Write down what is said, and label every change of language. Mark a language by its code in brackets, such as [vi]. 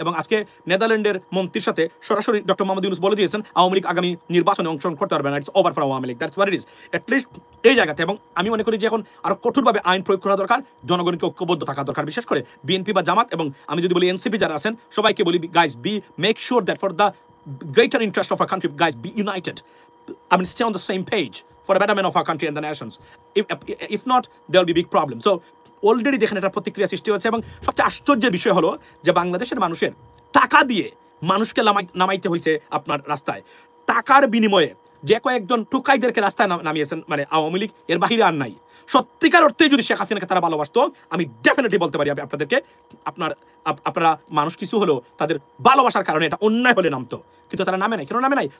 [bn] এবং আজকে নেদারল্যান্ডের মন্ত্রীর সাথে সরাসরি ডক্টর মোহাম্মদ ইউনূস বলে দিয়েছেন আওয়ামী লীগ আগামী নির্বাচনে অংশগ্রহণ করতে পারবে না, [en] it's over for Awami League, that's what it is, [bn] at least এই জায়গাতে। এবং আমি মনে করি যে এখন আরো কঠোরভাবে আইন প্রয়োগ করা দরকার, জনগণকে ঐক্যবদ্ধ থাকা দরকার, বিশেষ করে বিএনপি বা জামাত, এবং আমি যদি বলি এনসিপি যারা আছেন সবাইকে বলি, [en] Guys make sure that for the greater interest of our country, guys, be united. Stay on the same page for the betterment of our country and the nations. If not, there will be big problems. [bn] So already দেখেন এটা প্রতিক্রিয়া সৃষ্টি হচ্ছে। এবং সবচেয়ে আশ্চর্যের বিষয় হলো যে বাংলাদেশের মানুষের টাকা দিয়ে মানুষকে নামাইতে হয়েছে আপনার রাস্তায়, টাকার বিনিময়ে যে কয়েকজন টুকাইদেরকে রাস্তায় নামিয়েছেন আওয়ামী লীগ, এর বাহিরে আর নাই। সত্যিকার অর্থে যদি শেখ হাসিনাকে তারা ভালোবাসতো, আমি ডেফিনেটলি বলতে পারি আপনাদেরকে, আপনারা মানুষ কিছু হলো তাদের ভালোবাসার কারণে এটা অন্যায় হলে নামতো, কিন্তু তারা নামে নাই। কেন নামে নাই?